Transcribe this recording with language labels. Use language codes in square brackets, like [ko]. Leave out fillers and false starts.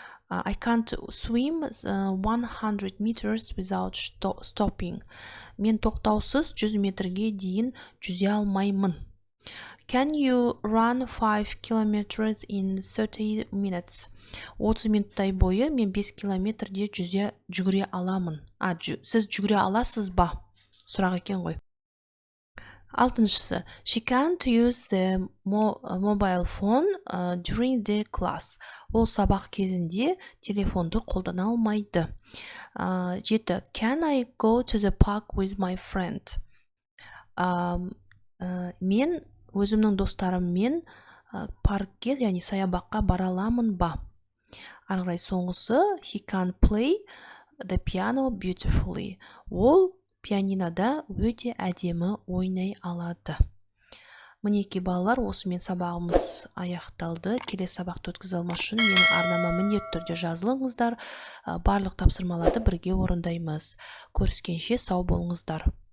[en] I can't swim 100 meters without stopping. [kk] Мен тоқтаусыз 100 метрге дейін жүзе алмаймын. [en] Can you run 5 kilometers in 30 minutes? [kk] 30 минуттай бойы мен 5 километрде жүгіре аламын. Сіз жүгіре аласыз ба? Сұрақ екен ғой. 6-шысы. [en] She can't use the mobile phone during the class. [kk] Ол сабақ кезінде телефонды қолдана алмайды. 7. [en] Can I go to the park with my friend? [kk] Мен өзімнің достарыммен паркке, яғни саябаққа бара аламын ба? Арғырай соңғысы. [en] He can play the piano beautifully. [kk] Ол пианинода өте әдемі ойнай алады. Мінекей балалар, осымен сабағымыз аяқталды. Келесі сабақты өткізе алмас үшін менің арнама міндетті түрде жазылыңыздар. Барлық тапсырмаларды бірге орындаймыз. Көріскенше сау болыңыздар.